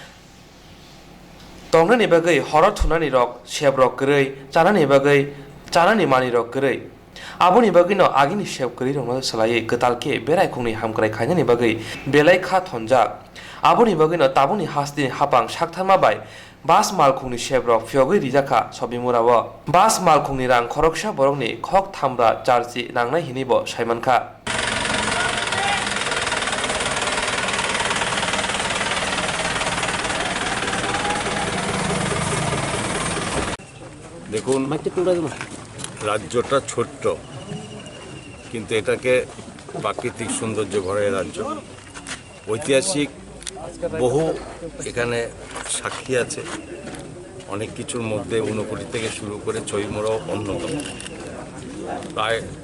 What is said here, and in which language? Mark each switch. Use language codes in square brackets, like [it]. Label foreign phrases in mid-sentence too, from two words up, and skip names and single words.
[trp] तंनानि बागै हर थुनानि रक सेब्रक गरै जानानि बागै जानानि मानि रक गरै आबुनि बागैनो आगिनि सेब गरै रंनो सोलायै गतालके बेरायखुंनि हामक्राय खायनानि बागै बेलायखा थनजाक आबुनि बागैनो ताबुनि हास्तिनि हापां साकथामा बाय बास मालखुंनि सेब्रक फियगै रिजाखा सबिमुराव बास मालखुंनि रां खरकसा बरकनि खक थामब्रा चार्जि नांनाय हिनिबो सायमानखा [bn] দেখুন রাজ্যটা ছোট্ট কিন্তু এটাকে প্রাকৃতিক সৌন্দর্য ভরা রাজ্য ঐতিহাসিক বহু এখানে সাক্ষী আছে অনেক কিছুর মধ্যে ঊনকোটি থেকে শুরু করে ছইমুড়াও অন্যতম প্রায়